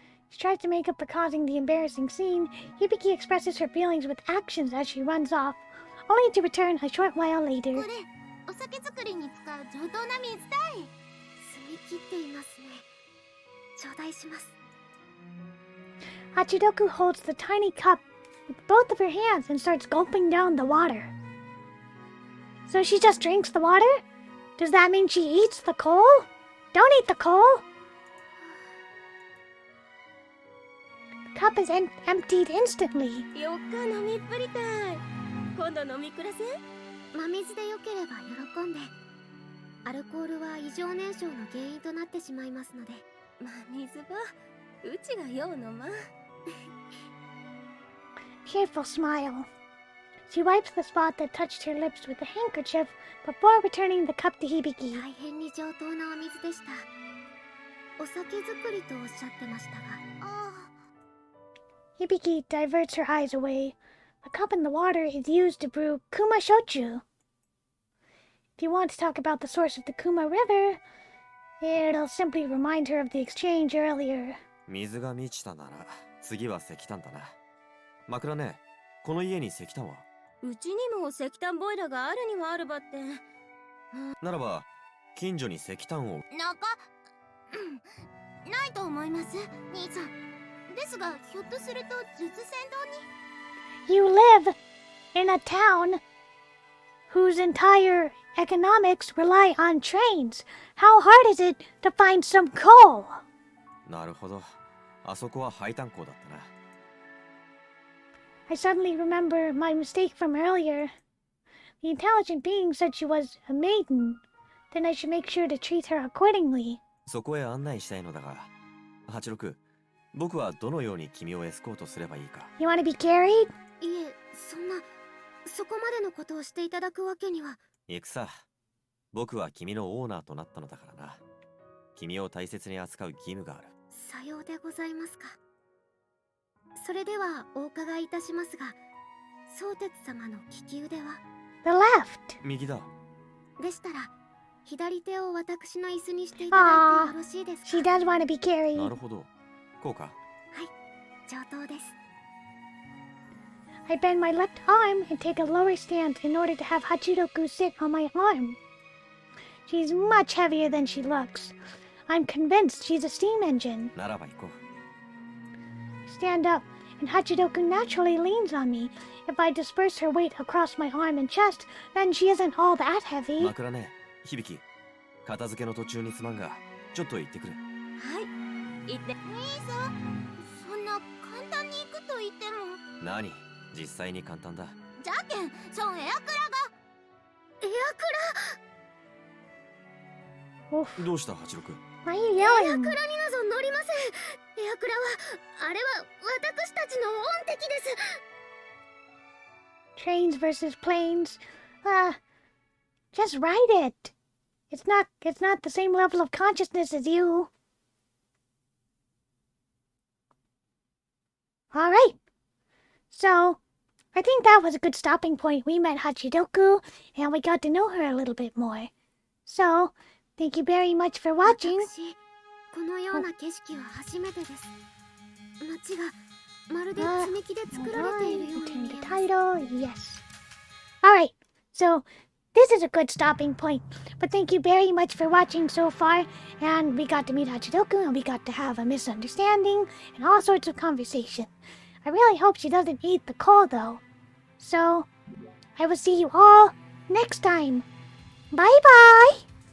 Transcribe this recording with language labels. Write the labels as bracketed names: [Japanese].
[English] She tries to make up for causing the embarrassing scene. Hibiki expresses her feelings with actions as she runs off, only to return a short while [Japanese] こ [English] later. [Japanese] れ、お酒作りに使う上等な水だい。澄み切っていますね。頂戴します。 [English] Hachidoku holds the tiny cup with both of her hands and starts gulping down the water. So she just drinks the water? Does that mean she eats the coal? Don't eat the coal! The cup is emptied instantly. [Japanese] よっか飲みっぷりたい。今度飲み暮らせ。真水でよければ喜んで。アルコールは異常燃焼の原因となってしまいますので。まあ水ばうちがよう飲まん。 [English] Cheerful smile. She wipes the spot that touched her lips with a handkerchief before returning the cup to Hibiki. [Japanese] 大変に上等なお水でした。お酒作りとおっしゃってましたが。ああ。 [English] Hibiki diverts her eyes away. The cup in the water is used to brew Kuma Shochu. If you want to talk about the source of the Kuma River, it'll simply remind her of the exchange earlier. [Japanese] 水が満ちたなら、次は石炭だな。枕ね、この家に石炭は？うちにも石炭ボイラーがあるにはあるばって。ならば、近所に石炭を。ないと思います、兄さん。ですが、ひょっとすると術戦道に。 [English] You live in a town whose entire economics rely on trains. How hard is it to find some coal? [Japanese] なるほど。あそこは配炭鉱だったな。 [English] I suddenly remember my mistake from earlier. The intelligent being said she was a maiden. Then I should make sure to treat her accordingly. [Japanese] そこへ案内したいのだが、86、僕はどのように君をエスコートすればいいか。 [English] You want to be carried? [Japanese] いえ、そこまでのことをしていただくわけには。行くさ。僕は君のオーナーとなったのだからな。君を大切に扱う義務がある。さようでございますか。それではお伺いいたしますが、相鉄様の利き腕は？ [English] The left. [Japanese] 右だ。でしたら、左手を私の椅子にしていただいてよろしいですか？ [English] She does want to be carried. [Japanese] なるほど。こうか。はい、上等です。 [English] I bend my left arm and take a lower stance in order to have Hachidoku sit on my arm. She's much heavier than she looks. I'm convinced she's a steam engine. [Japanese] ならば行こう。 [English] Stand up, and Hachidoku naturally leans on me. If I disperse her weight across my arm and chest, then she isn't all that heavy. [Japanese] 枕ね、響き。片付けの途中にすまんが、ちょっと行ってくる。はい、行って。兄さん、そんな簡単に行くと言っても。何、実際に簡単だ。じゃけん、そんエアクラが。エアクラ。どうしたハチロク。 [English] Why are you [Japanese] エア [English] yelling? [Japanese] クラになぞ乗りません。エアクラは、あれは私たちの恩敵です。 [English] Trains versus planes. Just ride it. It's not the same level of consciousness as you. All right. So, I think that was a good stopping point. We met Hachidoku, and we got to know her a little bit more. So, thank you very much for watching. [Japanese] 私、このような景色は初めてです。街がまるで積み木で作られているように [English] Turn [Japanese] 見 [English] the [Japanese] えます。 [English] title. Yes. All right. So, this is a good stopping point. But thank you very much for watching so far. And we got to meet Hachidoku, and we got to have a misunderstanding and all sorts of conversation. I really hope she doesn't eat the coal, though. So, I will see you all next time. Bye-bye!